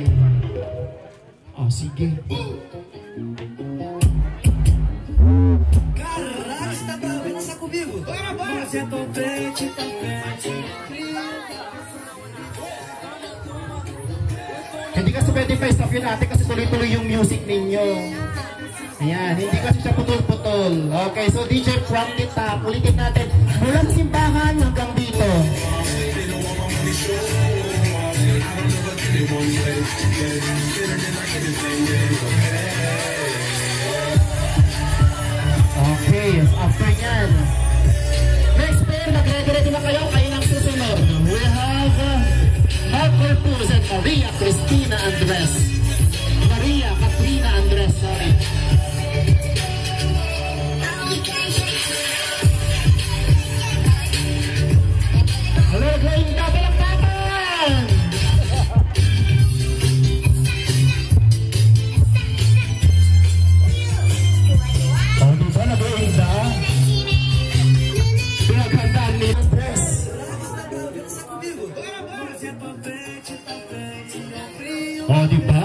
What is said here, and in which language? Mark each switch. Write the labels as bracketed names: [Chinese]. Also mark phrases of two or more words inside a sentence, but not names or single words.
[Filipino] Oh, sige. [Portuguese] Caraca, você tá pra dançar comigo? Bora, bora! Você é tão frente, tão frente. [Filipino] Hindi kasi pwede pa-stop yun natin kasi tuloy-tuloy yung music ninyo. Ayan, hindi kasi siya putol-putol. [English] Okay, so DJ from the top, [Filipino] ulitin natin. Mula sa simbahan hanggang dito. [English] Okay, after yan. Next pair, [Filipino] nag-ready na kayo, kayo ng susunod. [English] We have Mark Corpus and Maria Cristina Andres. Maria Katrina Andres, sorry. Hello, going double [Filipino] ang tapan! Oh, di ba nag-going da? Pinaghandaan ni Andres. Oh, di ba?